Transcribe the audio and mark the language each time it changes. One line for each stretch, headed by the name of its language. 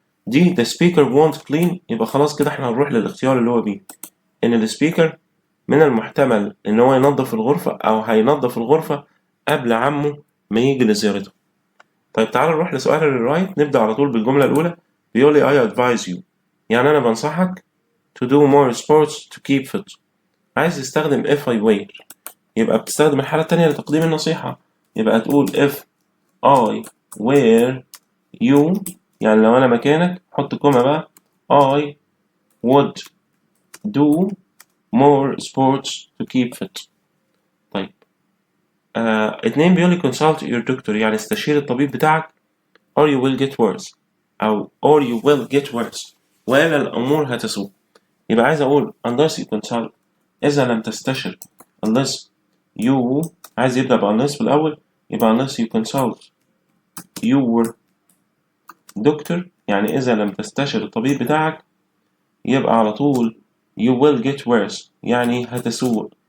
English: D the speaker won't clean
Arabic: يبقى خلاص كده احنا هنروح للاختيار اللي هو B إن السبيكر من المحتمل إن هو ينظف الغرفة أو هينظف الغرفة قبل عمه ما يجي لزيارته. طيب تعال نروح لسؤال الرايت، نبدأ على طول بالجملة الأولى. بيقول لي
English: I advise you،
Arabic: يعني أنا بنصحك
English: to do more sports to keep fit.
Arabic: عايز يستخدم if I were، يبقى بتستخدم الحالة التانية لتقديم النصيحة، يبقى تقول
English: if I were you،
Arabic: يعني لو أنا مكانك حط كومة بقى
English: I would do more sports to keep fit.
Arabic: طيب اتنين بيقول لي
English: consult your doctor،
Arabic: يعني استشير الطبيب بتاعك
English: or you will get worse،
Arabic: أو or you will get worse، ولا الأمور هتسوء. يبقى عايز أقول
English: unless you consult،
Arabic: إذا لم تستشر، unless you، عايز يبدأ unless في الأول، يبقى
English: unless you consult your doctor،
Arabic: يعني إذا لم تستشر الطبيب بتاعك، يبقى على طول
English: you will get worse،
Arabic: يعني هتسوء.